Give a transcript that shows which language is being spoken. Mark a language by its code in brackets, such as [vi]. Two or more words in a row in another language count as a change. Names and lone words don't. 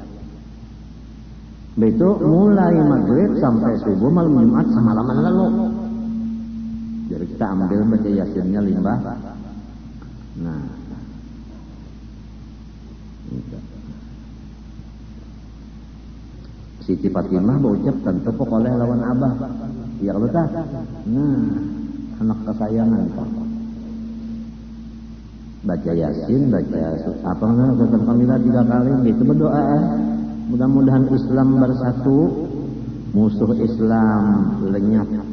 [id] Itu mulai maghrib sampai subuh malam Jumat semalaman lalu. Jadi kita ambil baca yasinnya limbah. Nah, Siti Fatimah berucap tentu pokoknya lawan abah. Ya kalau tak, nah anak kesayangan Pak. Baca yasin, baca apa namanya, Sultan Kamila 3 kali, gitu berdoa. Mudah-mudahan Islam bersatu, musuh Islam lenyap.